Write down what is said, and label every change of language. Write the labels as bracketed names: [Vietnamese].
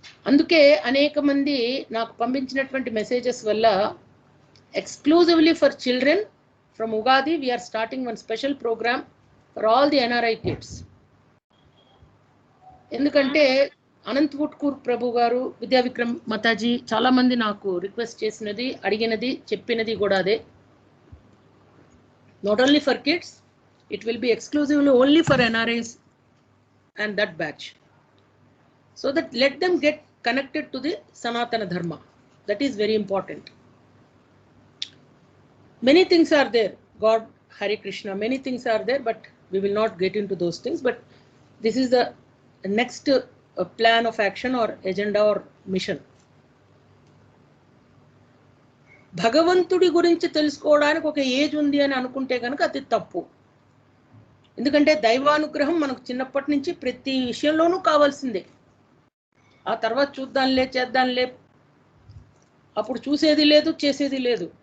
[Telugu] అందుకే అనేక మంది నాకు పంపించినటువంటి మెసేజెస్ వల్ల [English] Exclusively for children from Ugadi we are starting one special programme for all the NRI kids. [Telugu] ఎందుకంటే అనంత్ వుట్కూర్ ప్రభు గారు, విద్యా విక్రమ్ మతాజీ చాలా మంది నాకు రిక్వెస్ట్ చేసినది, అడిగినది, చెప్పినది కూడా అదే. [English] Not only for kids, it will be exclusively only for NRIs and that batch, so that let them get connected to the Sanatana Dharma. That is very important. Many things are there, God, Hare Krishna, many things are there, but we will not get into those things. But this is the next plan of action or agenda or mission. [Telugu] భగవంతుడి గురించి తెలుసుకోవడానికి ఒక age ఉంది అని అనుకుంటే కనుక అది తప్పు. ఎందుకంటే దైవానుగ్రహం మనకు చిన్నప్పటి నుంచి ప్రతి విషయంలోనూ కావాల్సిందే. ఆ తర్వాత చూద్దాంలే, చేద్దాంలే, అప్పుడు చూసేది లేదు, చేసేది లేదు.